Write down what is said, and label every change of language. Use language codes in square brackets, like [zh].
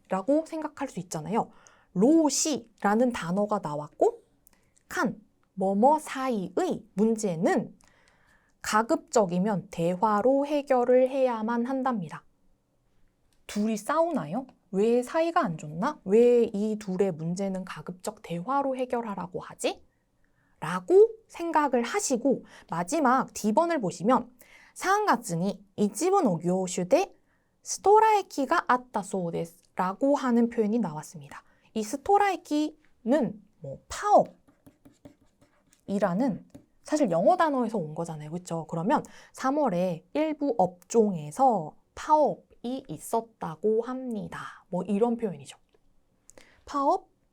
[ko] 라고 생각할 수 있잖아요. 로시라는 단어가 나왔고 칸, 뭐뭐 사이의 문제는 가급적이면 대화로 해결을 해야만 한답니다. 둘이 싸우나요? 왜 사이가 안 좋나? 왜 이 둘의 문제는 가급적 대화로 해결하라고 하지? 라고 생각을 하시고 마지막 D번을 보시면 [ja] 3月に一部の業種でストライキがあったそうです [ko] 라고 하는 표현이 나왔습니다. 이 스토라이키는 뭐 파업이라는 사실 영어 단어에서 온 거잖아요. 그렇죠? 그러면 3월에 일부 업종에서 파업이 있었다고 합니다. 뭐 이런 표현이죠. 파업?